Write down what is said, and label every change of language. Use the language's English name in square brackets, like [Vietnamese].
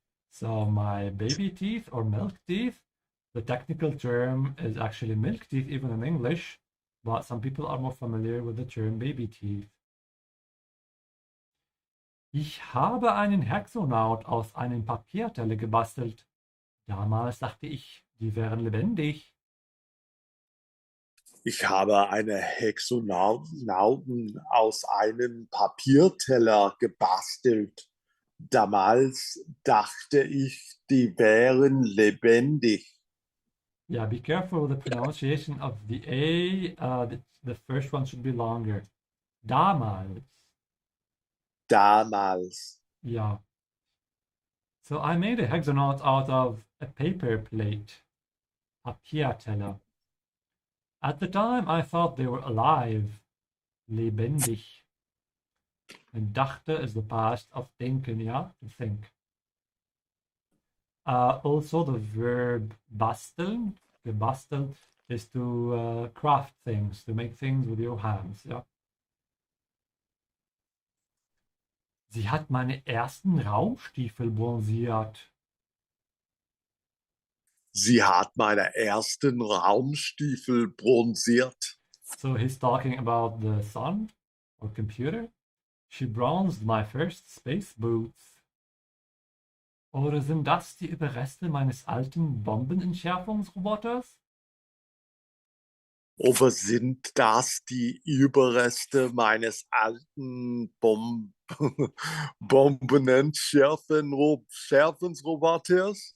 [English] So my baby teeth or milk teeth, the technical term is actually milk teeth even in English, but some people are more familiar with the term baby teeth. [German] Ich habe einen Hexonaut aus einem Papierteller gebastelt. Damals dachte ich, die wären lebendig. Ich habe eine Hexonauten aus einem Papierteller gebastelt. Damals dachte ich, die wären lebendig. [English] Yeah, be careful with the pronunciation of the A. The first one should be longer. [German] Damals. Damals. [English] Yeah. So I made a hexonaut out of a paper plate. Papierteller. At the time, I thought they were alive. Lebendig. And dachte is the past of denken, ja? To think. Also, the verb basteln, gebastelt, is to craft things, to make things with your hands, ja? [German] Sie hat meine ersten Raumstiefel bronziert. Sie hat meine ersten Raumstiefel bronziert. [English] So he's talking about the sun or computer. She bronzed my first space boots. [German] Oder sind das die Überreste meines alten Bombenentschärfungsroboters? Oder sind das die Überreste meines alten Bombenentschärfungsroboters?